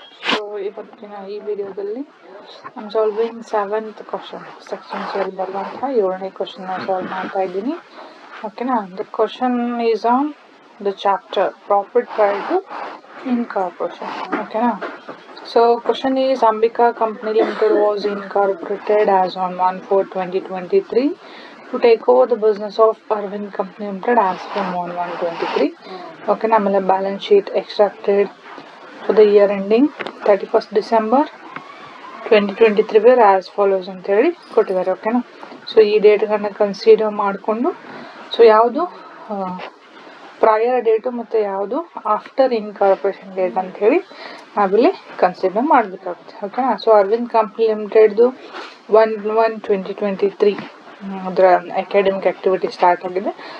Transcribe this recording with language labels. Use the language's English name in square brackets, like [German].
[English] So [Kannada] ಇವತ್ತಿನ ಈ ವಿಡಿಯೋದಲ್ಲಿ [English] I'm solving 7th question. [Kannada] Section 12 ಬರುವಂತಹ 7ನೇ question ನ ಸಾಲ್ವ್ ಮಾಡ್ತಾ ಇದ್ದೀನಿ. ಓಕೆನಾ? [English] The question is on the chapter Profit Prior to Incorporation. [Kannada] ಓಕೆನಾ? [English] So question is Ambika Company Limited was incorporated as on 1/4/2023 to take over the business of Arvind Company Limited as from 1/1/23. [Kannada] ಓಕೆನಾ? [English] ಆಮೇಲೆ balance sheet extracted for the year ending 31st December 2023 were as follows [Kannada] ಅಂತ ಹೇಳಿ ಕೊಟ್ಟಿದ್ದಾರೆ. ಓಕೆನಾ? So ಈ ಡೇಟ್ಗಳನ್ನ consider ಮಾಡಿಕೊಂಡು so ಯಾವುದು prior date ಮತ್ತು ಯಾವುದು ಆಫ್ಟರ್ ಇನ್ಕಾರ್ಪೊರೇಷನ್ ಡೇಟ್ ಅಂತ ಹೇಳಿ ನಾವಿಲ್ಲಿ ಕನ್ಸಿಡರ್ ಮಾಡಬೇಕಾಗುತ್ತೆ. ಓಕೆನಾ? ಸೊ ಅರವಿಂದ್ ಕಂಪ್ನಿ ಲಿಮಿಟೆಡ್ದು 1/1/2023 ಅದರ ಅಕಾಡೆಮಿಕ್ ಆಕ್ಟಿವಿಟಿ ಸ್ಟಾರ್ಟ್ ಆಗಿದೆ.